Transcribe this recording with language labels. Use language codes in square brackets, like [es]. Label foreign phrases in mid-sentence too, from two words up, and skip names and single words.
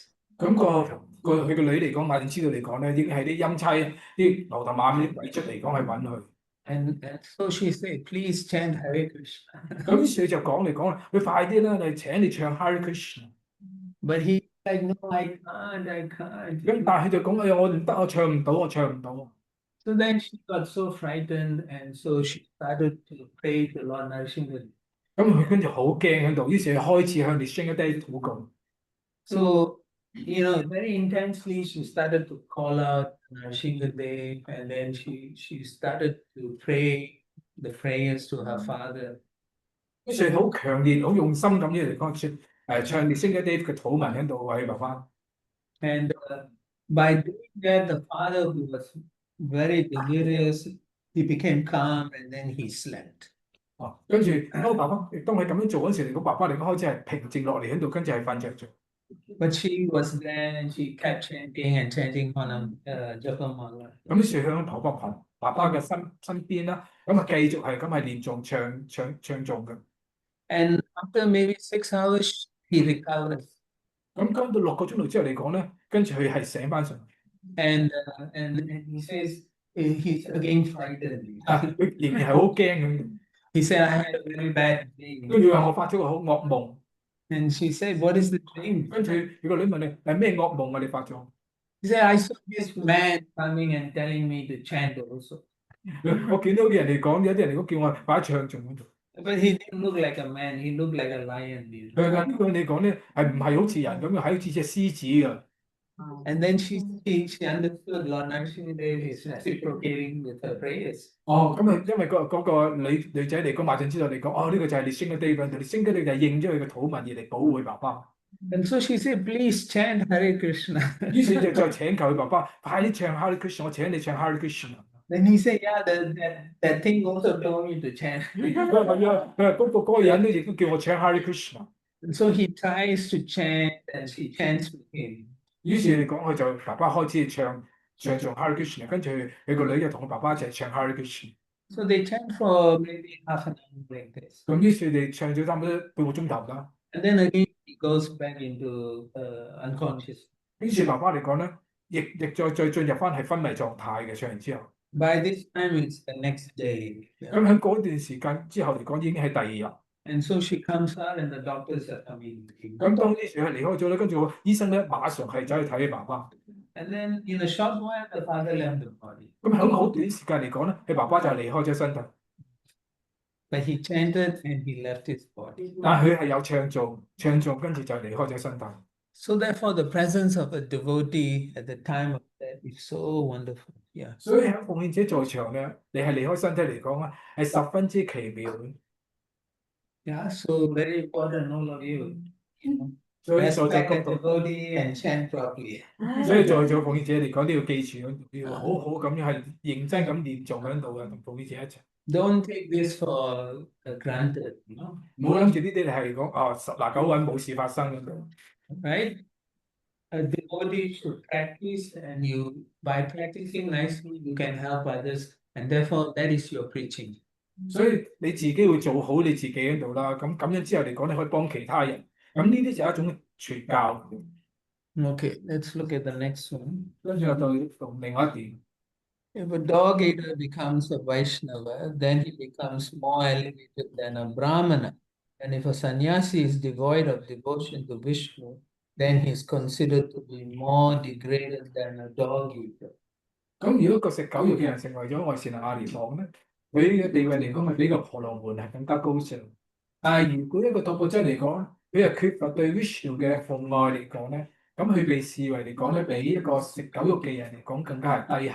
[yue] 咁佢個女嚟講，馬上知道嚟講咧，已經係啲陰差、啲牛頭馬面啲鬼出嚟講係揾佢。 [en] And so she said, please chant Hare Krishna. [yue] 咁於是佢就講嚟講啦，佢快啲啦，嚟請你唱 Hare Krishna。 [en] But he like, no, I can't. [yue] 咁但係佢就講：哎呀，我唔得，我唱唔到，我唱唔到。 [en] So then she got so frightened, and so she started to pray to Lord Narasimha. [yue] 咁佢跟住好驚喺度，於是佢開始向列星一啲禱告。 [en] So, you know, very intensely, she started to call out Narasimha, and then she started to pray the prayers to her father. [yue] 於是好強烈、好用心咁樣嚟講唱列星一啲嘅禱文喺度為佢爸爸。 [en] And by doing that, the father, who was very delirious, he became calm, and then he slept. [yue] 哦，跟住當爸爸當佢咁樣做嗰時嚟講，爸爸嚟講開始係平靜落嚟喺度，跟住係瞓着咗。 [en] But she was there, and she kept chanting and chanting on a Japamala. [yue] 咁於是向爸爸嘅身邊啦，咁啊繼續係咁係連續唱誦嘅。 [en] And after maybe 6 hours, he recovered. [yue] 咁跟到6個鐘頭之後嚟講咧，跟住佢係醒翻上嚟。 [en] And he says he's again frightened. [yue] 佢仍然係好驚咁。 [en] He said, I had a very bad dream. [yue] 跟住話我發咗個好惡夢。 [en] And she said, what is the dream? [yue] 跟住佢個女問你係咩惡夢啊？你發咗？ [en] He said, I saw this man coming and telling me to chant also. [yue] 我見到啲人嚟講，有啲人嚟講叫我擺唱誦嗰度。 [en] But he didn't look like a man, he looked like a lion. You know? [yue] 佢話呢個你講咧係唔係好似人咁樣，係好似隻獅子㗎。 [en] And then she understood Lord Narasimha is reciprocating with her prayers. [yue] 哦，咁啊，因為嗰個女仔嚟講，馬上知道嚟講，哦呢個就係列星嘅地方，列星嘅地就係應咗佢嘅禱文而嚟保護佢爸爸。 [en] And so she said, please chant Hare Krishna. [yue] 於是就再請求佢爸爸快啲唱 Hare Krishna，我請你唱 Hare Krishna。 [en] Then he said, yeah, that thing also told me to chant. [yue] 佢話係啊，佢話嗰個人咧亦都叫我唱 Hare Krishna。 [en] And so he tries to chant, and she chants with him. [yue] 於是嚟講，佢就爸爸開始唱誦 Hare Krishna，跟住佢個女就同佢爸爸一齊唱 Hare Krishna。 [en] So they chant for maybe half an hour like this. [yue] 咁於是佢哋唱咗差唔多半個鐘頭啦。 [en] And then again, he goes back into unconscious. [yue] 於是爸爸嚟講咧，亦再進入翻係昏迷狀態嘅，唱完之後。 [en] By this time, it's the next day. [yue] 咁喺嗰段時間之後嚟講，已經係第二日。 [en] And so she comes out, and the doctors are coming. [yue] 咁當呢時佢離開咗咧，跟住個醫生咧馬上係走去睇佢爸爸。 [en] And then in a short while, the father left the body. [yue] 咁喺好短時間嚟講咧，佢爸爸就離開咗身體， [en] But he chanted and he left his body. [yue] 但係佢係有唱誦，跟住就離開咗身體。 [en] So therefore, the presence of a devotee at the time of death is so wonderful. Yeah. [yue] 所以喺奉獻者在場咧，你係離開身體嚟講咧，係十分之奇妙嘅。 [en] Yeah. So very important, all of you. [yue] 所以在座 [en] Respect [yue] 各 [en] the [yue] 度， [en] devotee and chant properly. [yue] 所以在座奉獻者嚟講都要記住，要好好咁樣係認真咁念誦喺度嘅，同奉獻者一齊。 [en] Don't take this for granted, you know. [yue] 唔好諗住呢啲係講十拿九穩冇事發生咁樣。 [en] Right? A devotee should practice, and by practicing nicely, you can help others, and therefore that is your preaching. [yue] 所以你自己會做好你自己喺度啦，咁樣之後嚟講，你可以幫其他人。咁呢啲就係一種傳教。 [en] Okay, let's look at the next one. [yue] 跟住我就從另外一點。 [en] If a dog eater becomes a Vaishnava, then he becomes more elevated than a Brahmana. And if a sannyasi is devoid of devotion to Vishnu, then he is considered to be more degraded than a dog eater. [yue] 咁如果個食狗肉嘅人成為咗外善人阿連王咧，佢嘅地位嚟講係比個婆羅門係更加高尚。但係如果一個托缽僧嚟講，佢係缺乏對 Vishnu 嘅奉愛嚟講咧，咁佢被視為嚟講咧，比一個食狗肉嘅人嚟講更加係低下。